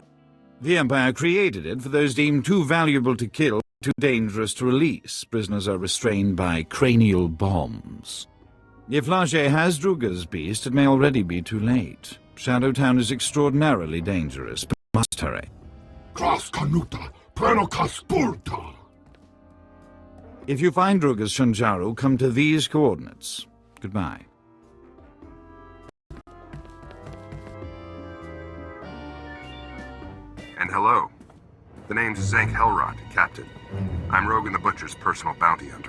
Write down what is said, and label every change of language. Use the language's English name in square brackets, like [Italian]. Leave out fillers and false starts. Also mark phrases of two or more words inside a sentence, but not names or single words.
[English] The Empire created it for those deemed too valuable to kill, too dangerous to release. Prisoners are restrained by cranial bombs. If Laje has Druga's beast, it may already be too late. Shadowtown is extraordinarily dangerous, but we must hurry. Kras kanuta, prenokas purta. If you find Druga's Shanjaru, come to these coordinates. Goodbye. And hello. The name's Zank Helrot, Captain. I'm Rogan the Butcher's personal bounty hunter.